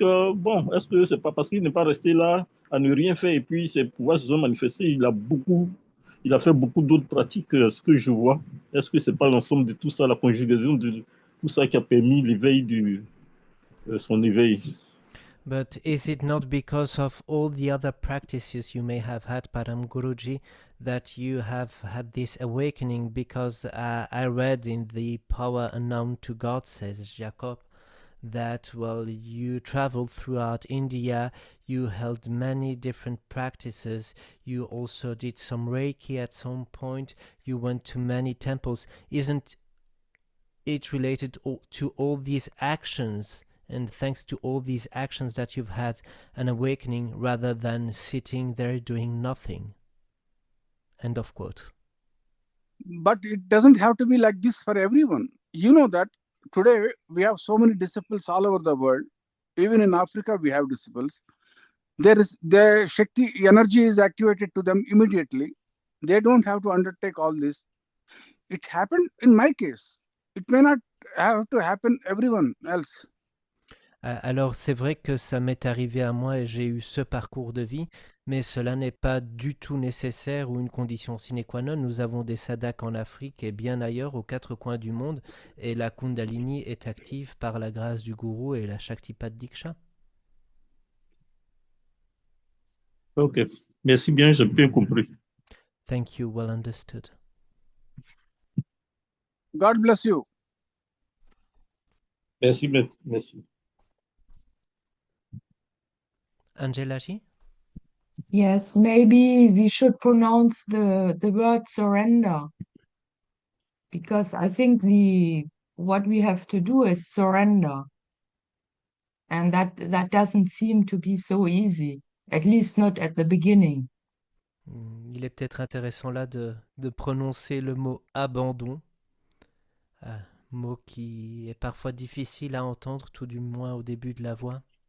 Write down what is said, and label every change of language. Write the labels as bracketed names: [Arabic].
[French] Bon, est-ce que c'est pas parce qu'il n'est pas resté là à ne rien faire et puis ses pouvoirs se sont manifestés? Il a fait beaucoup d'autres pratiques, ce que je vois. Est-ce que c'est pas l'ensemble de tout ça, la conjugaison de tout ça qui a permis l'éveil son éveil? [English] But is it not because of all the other practices you may have had, Param Guruji, that you have had this awakening? Because I read in The Power Unknown to God, says Jacob, that, well, you traveled throughout India, you held many different practices, you also did some Reiki at some point, you went to many temples. Isn't it related to all these actions? And thanks to all these actions that you've had an awakening rather than sitting there doing nothing. End of quote. But it doesn't have to be like this for everyone. You know that today we have so many disciples all over the world. Even in Africa, we have disciples. The Shakti energy is activated to them immediately. They don't have to undertake all this. It happened in my case. It may not have to happen everyone else. [French] Alors c'est vrai que ça m'est arrivé à moi et j'ai eu ce parcours de vie, mais cela n'est pas du tout nécessaire ou une condition sine qua non. Nous avons des sadhaks en Afrique et bien ailleurs aux quatre coins du monde, et la Kundalini est active par la grâce du gourou et la Shaktipat Diksha. Ok, merci bien, j'ai bien compris. [English] Thank you, well understood. God bless you. [French] Merci, maître. Merci. Angela Ji? [English] Yes, maybe we should pronounce the word surrender, because I think what we have to do is surrender, and that doesn't seem to be so easy, at least not at the beginning. [French] Il est peut-être intéressant là de prononcer le mot abandon, mot qui est parfois difficile à entendre, tout du moins au début de la voix.